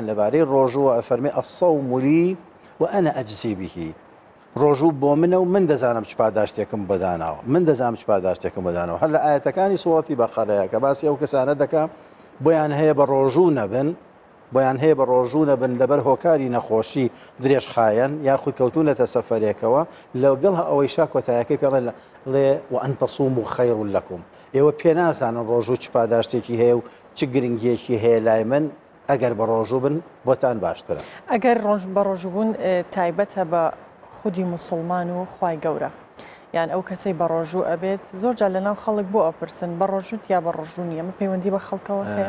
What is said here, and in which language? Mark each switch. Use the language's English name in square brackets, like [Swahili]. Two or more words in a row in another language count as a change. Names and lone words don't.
[Central Kurdish] لەبارەی ڕۆژووە ئەفەرمێ [Arabic] ئەسەوم لی وأنا ئەجزی به [Central Kurdish] ڕۆژوو بۆ منە و من دەزانم چ پاداشتێکم بەداناوە من دەزانم چ پاداشتێکم بەدانەوە هەر لە ئاەتەکانی سوڕەتی بەقەرەیە کە باسی ئەو کەسانە دەکا بۆیان هەیە بە ڕۆژوو نەبن بۆیان هەیە بە ڕۆژوو نەبن لەبەر هۆکاری نەخۆشی درێژخایەن یاخود کەوتونەتە سەفەرێکەوە لەگەڵ ئەوەی شا کۆتایەکەی پێڵێ لێ [Arabic] وأن تصوموا خير لكم [Central Kurdish] ئێوە پێ نازانن ڕۆژوو چ پاداشتێکی هەیە و چ گرنگیەکی هەیە لای من ئەگەر بە ڕۆژوو بن بۆتان باشترە ئەگەر بە ڕۆژبوون تایبەتە بە خودی مسلمان و خوای گەورە یان ئەو کەسەی بە ڕۆژوو ئەبێت زۆر جا لەناو خەڵک بۆ ئەپرسن بە ڕۆژوت یا بە ڕۆژوو نیە ئەمە پەیوەندی بە خەڵکەوە هەیە